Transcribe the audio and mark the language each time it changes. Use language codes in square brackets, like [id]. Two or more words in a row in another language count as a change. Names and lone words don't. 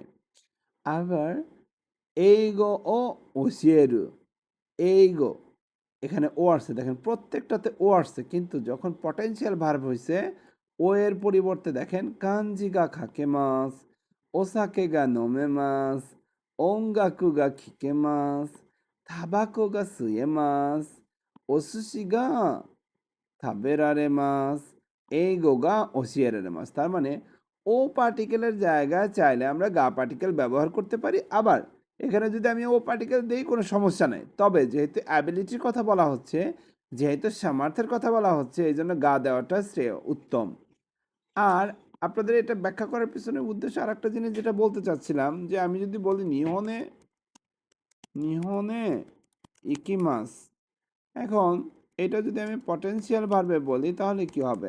[bn] আবার এইগো ও ওসিয়েরু, এইগো এখানে ও আসছে, দেখেন প্রত্যেকটাতে ও আসছে, কিন্তু যখন [en] potential verb [bn] হয়েছে ও এর পরিবর্তে দেখেন [ja] 漢字が書けます, お酒が飲めます, 音楽が聴けます。タバコが吸えます。お寿司が食べられます。英語が教えられます। [bn] তার মানে ও পার্টিকেলের জায়গায় চাইলে আমরা গা পার্টিকেল ব্যবহার করতে পারি। আবার এখানে যদি আমি ও পার্টিকেল দেই কোনো সমস্যা নাই। তবে যেহেতু অ্যাবিলিটির কথা বলা হচ্ছে, যেহেতু সামর্থ্যের কথা বলা হচ্ছে, এই জন্য গা দেওয়াটা শ্রেয় উত্তম। আর আপনাদের এটা ব্যাখ্যা করার পিছনে উদ্দেশ্য আর একটা জিনিস যেটা বলতে চাচ্ছিলাম, যে আমি যদি বলি [ja] 日本へ日本へ行きます, [bn] এখন এটা যদি আমি [en] potential verb [bn] বলি তাহলে কি হবে?